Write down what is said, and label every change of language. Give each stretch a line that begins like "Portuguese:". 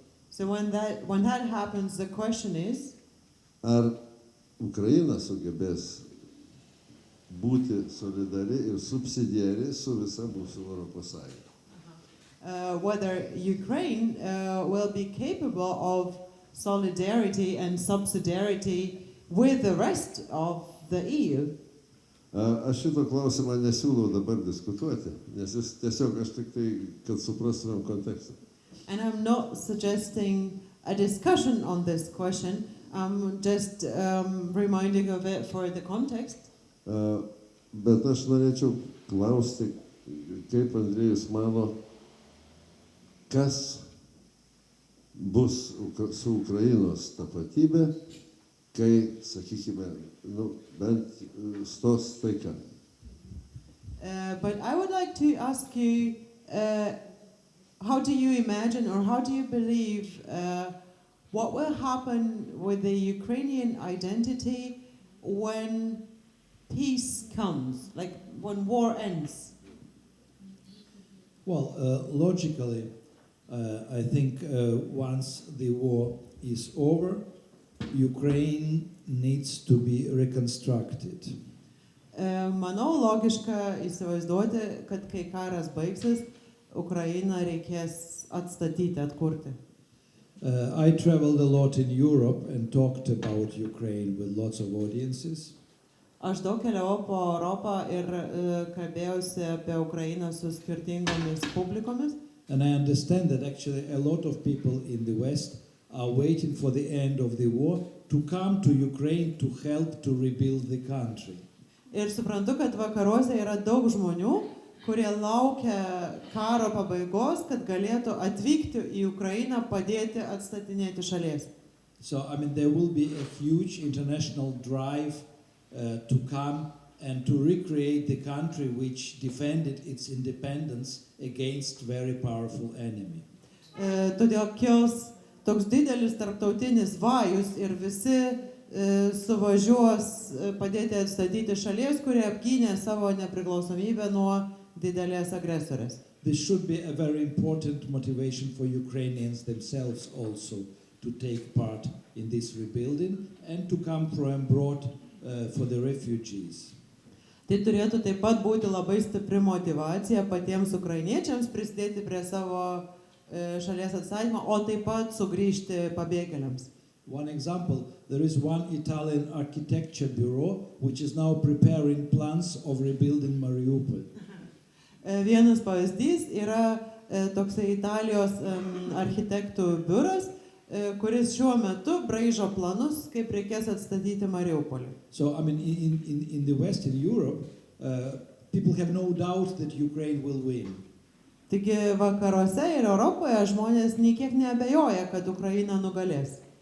English: so when that happens, the question is,
Lithuanian: ar Ukraina sugebės būti solidari ir subsidiari su visa mūsų Europos Sąjunga.
English: Whether Ukraine will be capable of solidarity and subsidiarity with the rest of the EU.
Lithuanian: Aš šito klausimą nesiūlau dabar diskutuoti, nes jis tiesiog aš tik tai, kad suprastumėm kontekstą.
English: And I'm not suggesting a discussion on this question. I'm just reminding of it for the context.
Lithuanian: Bet aš norėčiau klausti, kaip Andriejus mano, kas bus su Ukrainos tapatybė, kai, sakykime, bent stos taika.
English: But I would like to ask you, how do you imagine or how do you believe what will happen with the Ukrainian identity when peace comes, like when war ends? Well, logically, I think once the war is over, Ukraine needs to be reconstructed.
Lithuanian: Manau, logiška įsivaizduoti, kad kai karas baigsis, Ukrainą reikės atstatyti, atkurti.
English: I traveled a lot in Europe and talked about Ukraine with lots of audiences.
Lithuanian: Aš daug keliavau po Europą ir kalbėjausi apie Ukrainą su skirtingomis publikomis.
English: And I understand that actually a lot of people in the West are waiting for the end of the war to come to Ukraine to help to rebuild the country.
Lithuanian: Ir suprantu, kad vakaruose yra daug žmonių, kurie laukia karo pabaigos, kad galėtų atvykti į Ukrainą, padėti atstatinėti šalies.
English: So, I mean, there will be a huge international drive to come and to recreate the country which defended its independence against very powerful enemy.
Lithuanian: Todėl kils toks didelis tarptautinis vajus ir visi suvažiuos padėti atstatyti šalies, kurie apgynė savo nepriklausomybę nuo didelės agresorės.
English: This should be a very important motivation for Ukrainians themselves also to take part in this rebuilding and to come from abroad for the refugees.
Lithuanian: Tai turėtų taip pat būti labai stipri motyvacija patiems ukrainiečiams prisidėti prie savo šalies atstatymo, o taip pat sugrįžti pabėgėliams.
English: One example, there is one Italian architecture bureau which is now preparing plans of rebuilding Mariupol.
Lithuanian: Vienas pavyzdys yra toksai Italijos architektų biuras, kuris šiuo metu braižo planus, kaip reikės atstatyti Mariupolį.
English: So, I mean, in the Western Europe, people have no doubt that Ukraine will win.
Lithuanian: Taigi vakaruose ir Europoje žmonės nei kiek neabejoja, kad Ukraina nugalės.